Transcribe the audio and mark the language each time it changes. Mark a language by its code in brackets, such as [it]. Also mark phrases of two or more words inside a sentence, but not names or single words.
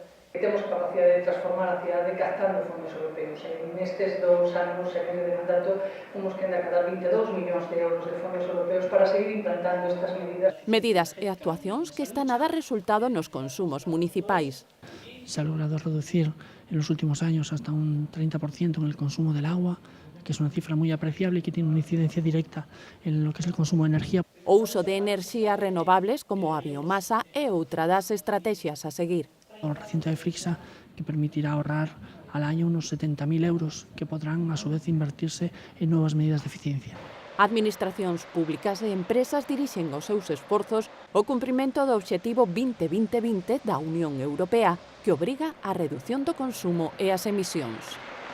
[gl] Temos capacidade de transformar a cidade gastando fondos europeos. Nestes 2 anos e medio de mandato fomos que acadar 22 millóns de euros de fondos europeos para seguir implantando estas medidas. Medidas e actuacións que están a dar resultado nos consumos municipais. [es] Se ha logrado reducir en los últimos años hasta un 30% en el consumo del agua, que es una cifra muy apreciable y que tiene una incidencia directa en lo que es el consumo de energía. [gl] O uso de enerxías renovables como a biomasa é outra das estrategias a seguir. [es] Un reciente de Frixa que permitirá ahorrar al año unos 70.000 euros que podrán a su vez invertirse en nuevas medidas de eficiencia. [gl] Administracións públicas e empresas dirixen os seus esforzos ao cumprimento do Obxectivo 20-20-20 da Unión Europea, que obriga á reducción do consumo e as emisións.